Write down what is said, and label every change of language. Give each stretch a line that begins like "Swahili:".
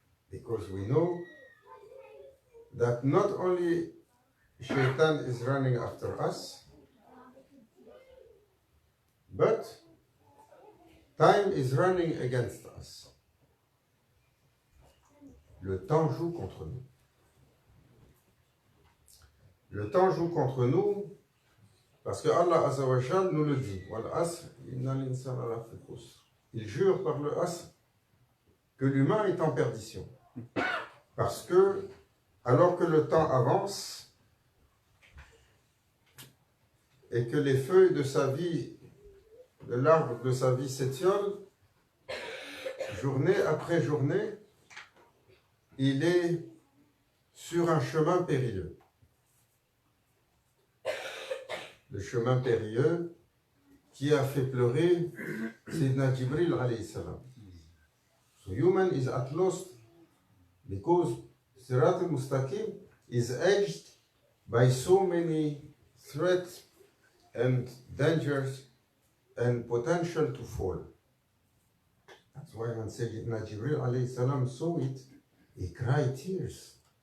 English: Because we know that not only Shaitan is running after us, but time is running against us.
French: Le temps joue contre nous. Le temps joue contre nous parce que Allah Azza wa Jal nous le dit.
Arabic: Wal asr, inna l'insana lafi khusr.
French: Il jure par le asr que l'humain est en perdition. Parce que, alors que le temps avance et que les feuilles de sa vie, de l'arbre de sa vie s'étiolent, journée après journée, il est sur un chemin périlleux. Le chemin périlleux qui a fait pleurer Sayyidina Jibril alayhi salam.
English: So human is at lost because Sirat al-Mustaqim is edged by so many threats and dangers and potential to fall. That's why when Sayyidina Jibril alayhi salam saw it, he cried tears.